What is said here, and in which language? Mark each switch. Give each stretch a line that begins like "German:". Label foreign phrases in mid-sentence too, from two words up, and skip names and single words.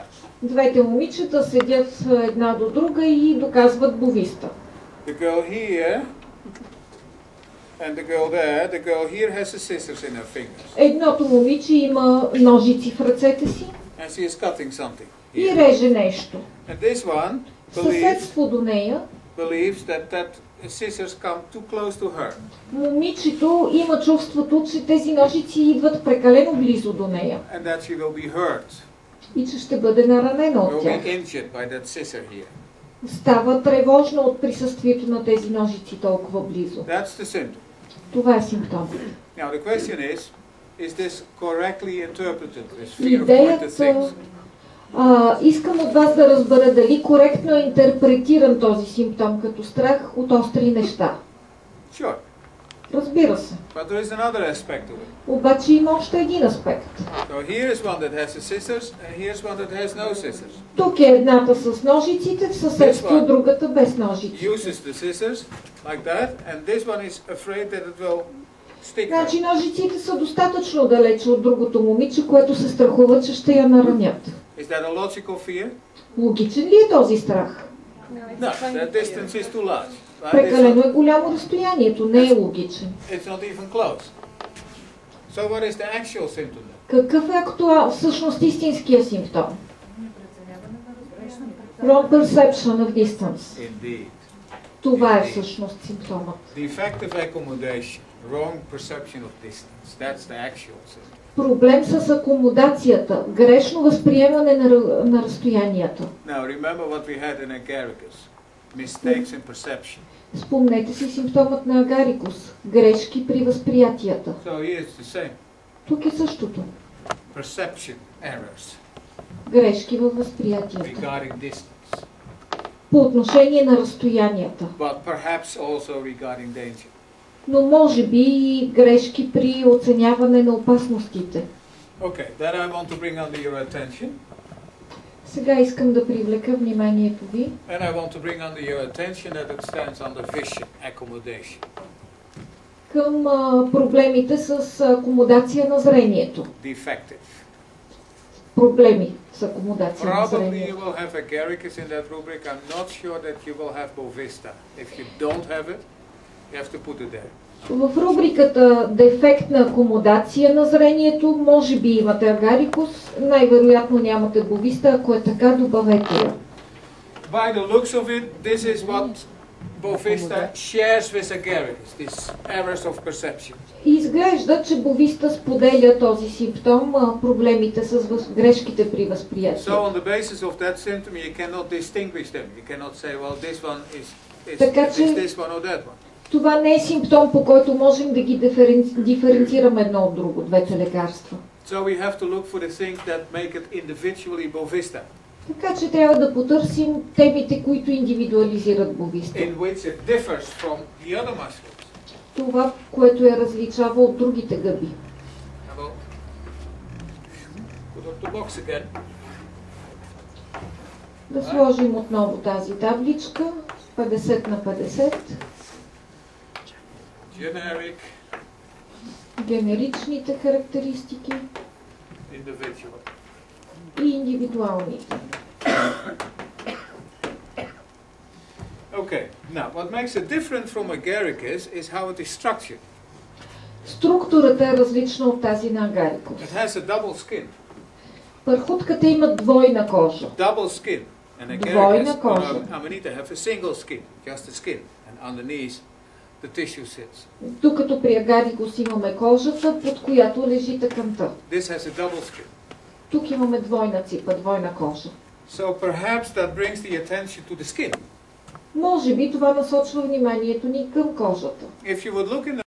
Bulgarian: Двете момичета седят една до друга и доказват бовиста.
English: The girl here and the girl there, the girl here has the scissors in her fingers.
Bulgarian: Едното момиче има ножици в ръцете си
English: And she is cutting something.
Bulgarian: и реже нещо.
English: And this one
Bulgarian: В съседство до нея
English: believes that scissors come too close to her.
Bulgarian: момичето има чувството, че тези ножици идват прекалено близо до нея
English: And that she will be hurt.
Bulgarian: и че ще бъде наранена
English: Will
Bulgarian: от
English: be
Bulgarian: тях.
English: injured by that scissor here.
Bulgarian: Става тревожно от присъствието на тези ножици толкова близо.
English: That's the symptom.
Bulgarian: Това е симптом.
English: Now the question is this correctly interpreted? This fear of pointed things.
Bulgarian: Искам от вас да разбера дали коректно е интерпретиран този симптом като страх от остри неща.
English: Sure.
Bulgarian: Разбира се.
English: But there is another aspect of it.
Bulgarian: Обаче има още един аспект.
English: So here is one that has the scissors, and here's one that has no scissors.
Bulgarian: Тук е едната с ножиците, в съседство другата без ножици.
English: Uses the scissors like that, and this one is afraid that it will stick her.
Bulgarian: Значи ножиците са достатъчно далече от другото момиче, което се страхува, че ще я наранят.
English: Is that a logical fear?
Bulgarian: Логичен ли е този страх?
English: No, that distance is too large. Right?
Bulgarian: Прекалено е голямо разстоянието, не е логичен.
English: It's not even close. So what is the actual symptom then?
Bulgarian: Какъв е всъщност истинския симптом?
English: Wrong perception of distance. Indeed.
Bulgarian: Това е всъщност симптомът.
English: Defective accommodation, wrong perception of distance. That's the actual symptom.
Bulgarian: Проблем с акомодацията, грешно възприемане на разстоянията.
English: Now remember what we had in Agaricus. Mistakes in perception.
Bulgarian: Спомнете си симптомът на Агарикус, грешки при възприятията.
English: So here it's the same.
Bulgarian: Тук е същото.
English: Perception errors
Bulgarian: Грешки във възприятията.
English: regarding distance.
Bulgarian: По отношение на разстоянията.
English: But perhaps also regarding danger.
Bulgarian: Но може би и грешки при оценяване на опасностите.
English: Okay, then I want to bring under your attention.
Bulgarian: Сега искам да привлека вниманието ви.
English: And I want to bring under your attention that it stands under vision accommodation.
Bulgarian: Към проблемите с акомодация на зрението.
English: Defective.
Bulgarian: Проблеми с акомодация на
English: Probably you
Bulgarian: зрението.
English: will have Agaricus in that rubric. I'm not sure that you will have Bovista. If you don't have it, you have to put it there.
Bulgarian: В рубриката дефект на акомодация на зрението, може би имате Агарикус, най-вероятно нямате Бовиста, ако е така, добавете я.
English: By the looks of it, this is what Bovista shares with Agaricus, these errors of perception.
Bulgarian: Изглежда, че Бовиста споделя този симптом, проблемите с грешките при възприятие.
English: So on the basis of that symptom, you cannot distinguish them. You cannot say, well, this one is this one or that one.
Bulgarian: Това не е симптом, по който можем да ги диференцираме едно от друго, двете лекарства.
English: So we have to look for the things that make it individually Bovista.
Bulgarian: Така че трябва да потърсим темите, които индивидуализират Бовиста.
English: In which it differs from the other muscles.
Bulgarian: Това, което я различава от другите гъби.
English: Put up the box again.
Bulgarian: Да сложим отново тази табличка, 50 на 50.
English: Generic,
Bulgarian: Генеричните характеристики
English: individual.
Bulgarian: и индивидуалните.
English: Okay, now what makes it different from Agaricus is how it is structured.
Bulgarian: Структурата е различна от тази на Агарикус.
English: It has a double skin.
Bulgarian: Пърхутката има двойна кожа.
English: Double skin. And
Bulgarian: Двойна
English: Agaricus
Bulgarian: кожа.
English: and Amanita have a single skin, just a skin, and underneath the tissue sits.
Bulgarian: Докато при Агарикус имаме кожата, под която лежи тъканта.
English: This has a double skin.
Bulgarian: Тук имаме двойна ципа, двойна кожа.
English: So perhaps that brings the attention to the skin.
Bulgarian: Може би това насочва вниманието ни към кожата.
English: If you would look in the